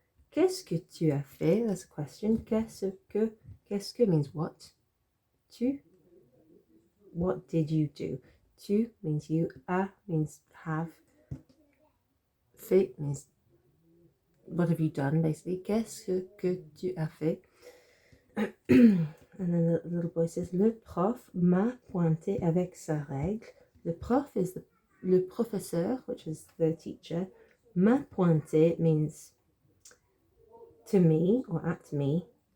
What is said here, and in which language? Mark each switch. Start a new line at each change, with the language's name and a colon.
English: Qu'est-ce que tu as fait? That's a question. Qu'est-ce que means what? What did you do? Tu means you. A means have. Fait means what have you done, basically.
French: Qu'est-ce que tu as fait?
English: And then the little boy says, le prof m'a pointé avec sa règle. Le prof is le professeur, which is the teacher. M'a pointé means to me or at me.